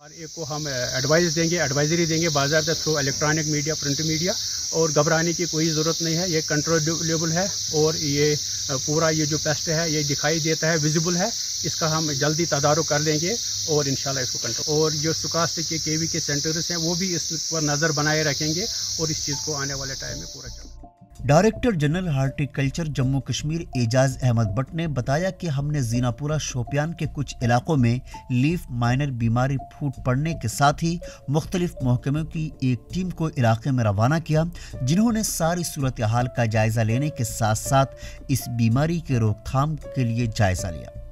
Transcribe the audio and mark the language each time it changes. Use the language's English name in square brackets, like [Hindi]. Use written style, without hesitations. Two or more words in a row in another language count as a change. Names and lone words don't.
[Urdu] اور ایک کو ہم ایڈوائز دیں گے، ایڈوائزری دیں گے باضابطہ [English] through electronic media, print media, [Urdu] اور گھبرانے کی کوئی ضرورت نہیں ہے۔ یہ کنٹرولبل ہے اور یہ پورا یہ جو پیسٹ ہے یہ دکھائی دیتا ہے، ویزیبل ہے۔ اس کا ہم جلدی تدارک کر لیں گے اور انشاءاللہ اس کو کنٹرول، اور جو سکاسٹک کے KV کے سینٹرز ہیں وہ بھی اس پر نظر بنائے رکھیں گے اور اس چیز کو آنے والے ٹائم میں پورا چلے۔ [English] Director General Horticulture [Urdu] جموں کشمیر اعجاز احمد بٹ نے بتایا کہ ہم نے زیناپورہ شوپیان کے کچھ علاقوں میں [English] leaf miner [Urdu] بیماری پھوٹ پڑنے کے ساتھ ہی مختلف محکموں کی ایک ٹیم کو علاقے میں روانہ کیا، جنہوں نے ساری صورتحال کا جائزہ لینے کے ساتھ ساتھ اس بیماری کے روک تھام کے لیے جائزہ لیا۔